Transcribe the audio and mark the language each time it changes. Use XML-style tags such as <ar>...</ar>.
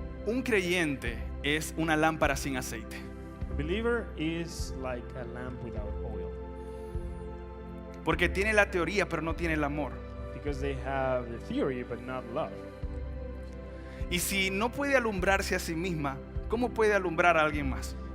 <es>Un creyente es una lámpara sin aceite.</es> <en>A believer is like a lamp without oil,</en> <es>Porque tiene la teoría pero no tiene el amor.</es> <en>because they have the theory but not love.</en> <es>Y si no puede alumbrarse a sí misma, ¿cómo puede alumbrar a alguien más?</es>